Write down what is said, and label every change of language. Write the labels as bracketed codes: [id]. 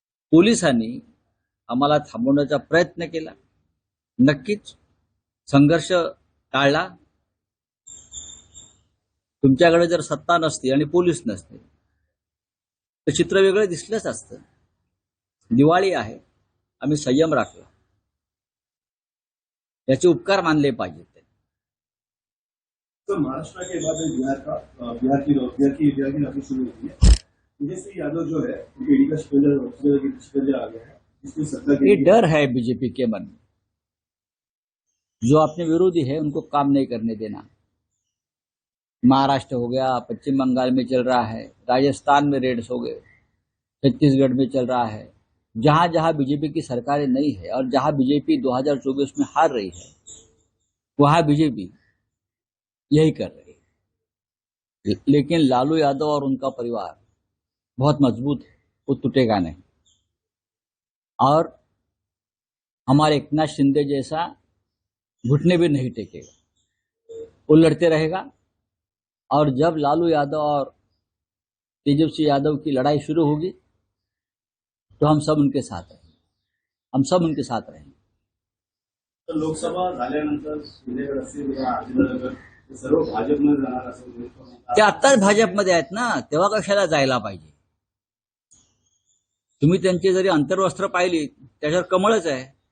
[mr] पोलिसांनी आम्हाला थांबवण्याचा प्रयत्न केला, नक्कीच संघर्ष टाळला। तुमच्याकडे जर सत्ता नसती आणि पोलीस नसते तर चित्र वेगळं दिसलंच असतं। दिवाळी आहे, आम्ही संयम राखला, याचे उपकार मानले पाहिजेत। [hi] तो महाराष्ट्र के बाद बिहार की नौकरी शुरू हुई है। तेजस्वी यादव जो है ईडी का शिकंजा आ गया है। इसमें सत्ता ये डर है बीजेपी के मन में। जो अपने विरोधी है उनको काम नहीं करने देना। महाराष्ट्र हो गया, पश्चिम बंगाल में चल रहा है, राजस्थान में रेड्स हो गए, छत्तीसगढ़ में चल रहा है। जहां जहां बीजेपी की सरकारें नहीं है और जहां बीजेपी 2024 में हार रही है, वहां बीजेपी यही कर रही है। लेकिन लालू यादव और उनका परिवार बहुत मजबूत है, वो टूटेगा नहीं। और हमारे एकनाथ शिंदे जैसा घुटने भी नहीं टेकेगा, वो लड़ते रहेगा। और जब लालू यादव और तेजस्वी यादव की लड़ाई शुरू होगी तो हम सब उनके साथ रहेंगे, हम सब उनके साथ रहेंगे। [mr] तर लोकसभा झाल्यानंतर शिंदेगड असतील किंवा अजितनगर हे सर्व भाजपमध्ये जाणार असं ते आत्ताच भाजपमध्ये आहेत ना, तेव्हा कशाला जायला पाहिजे? तुम्ही त्यांची जरी अंतर्वस्त्र पाहिली त्याच्यावर कमळच आहे.